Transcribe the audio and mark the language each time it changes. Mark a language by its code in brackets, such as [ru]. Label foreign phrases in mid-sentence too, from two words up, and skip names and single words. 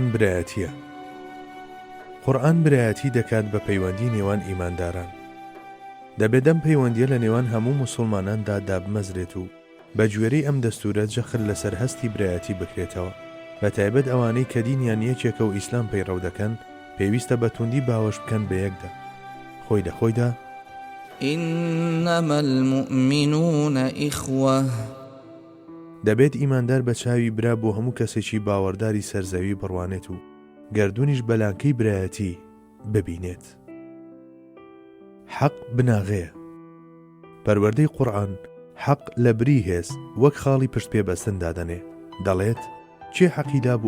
[ckb] برایەتیە قورئان برایەتی دەکات بە پەیوەندی نێوان ئیمانداران دەبێت ئەم پەیوەندیە لە نێوان هەموو موسڵماناندا دابمەزرێت و بە گوێرەی ئەم دەستورە جەخر لەسەر هەستی برایەتی بکرێتەوە بە تایبەت ئەوانەی کە دینیان یەکێکە و ئیسلام پەیڕەو دەکەن پێویستە بە توندی باوەش بکەن بە یەکدا خۆی لە خۆیدا [ar] إنما المؤمنون إخوة [ckb] دەبێت ئیماندار بە چاوی برا بۆ هەموو کەسێکی باوەڕداری سەرزەوی بڕوانێت و گەردوونیش بەلانکەی برایەتی ببینێت حەق بناغەیە پەروەردەی قورئان حەق لە بری هێز وەک خاڵی پشت پێبەستن دادەنێ دەڵێت چێ حەقیدا بوو